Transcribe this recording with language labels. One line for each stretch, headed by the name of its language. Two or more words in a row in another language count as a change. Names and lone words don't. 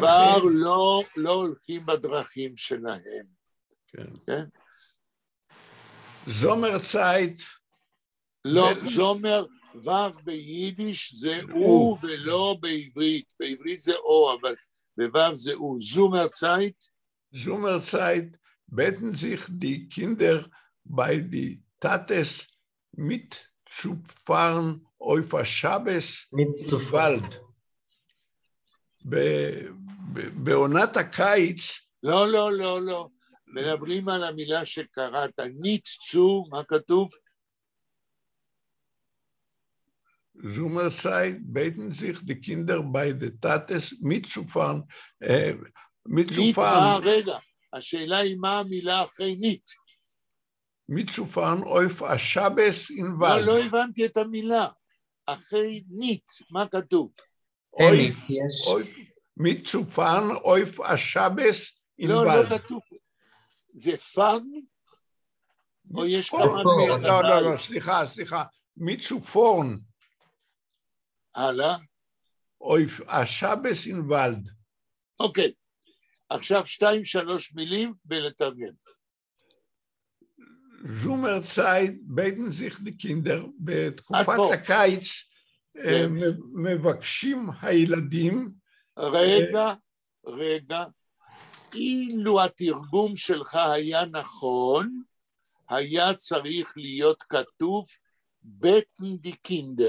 Hebrew: כבר לא הולכים בדרכים שלהם. כן. כן?
Yiddish: זומר צייט.
Hebrew: לא, זומר, וו ביידיש זה או ולא בעברית. בעברית זה או, אבל בוו זה או.
Yiddish: זומר צייט? זומער צייט, בעטן זיך די קינדער ביי די טאטעס מיטצופארן אויף שבת אים וואלד.
Hebrew: בעונת הקיץ... לא. מדברים על המילה שקראת, ניטצו, מה כתוב?
Yiddish: זומער צייט בעטן זיך די קינדער ביי דער טאטעס מיטצופארן.
Hebrew: רגע, השאלה היא מה המילה אחרי ניט?
Yiddish: מיטצופארן אויף השבס אין וואלד.
Hebrew: לא הבנתי את המילה. אחרי ניט, מה כתוב? ניט, יש.
Yiddish: מיטצופארן אויף השבס אין וואלד.
Hebrew: לא כתוב. זה פארן? או יש כמה... לא, סליחה. mitzufahren. הלאה.
Yiddish: אויף השבס אין וואלד.
Hebrew: אוקיי. עכשיו 2-3 מילים ולתרגם.
Yiddish: זומער צייט בעטן זיך די קינדער
Hebrew: בתקופת הקיץ מבקשים הילדים. רגע. אילו התרגום שלך היה נכון, היה צריך להיות כתוב
Yiddish: בטן די קינדר.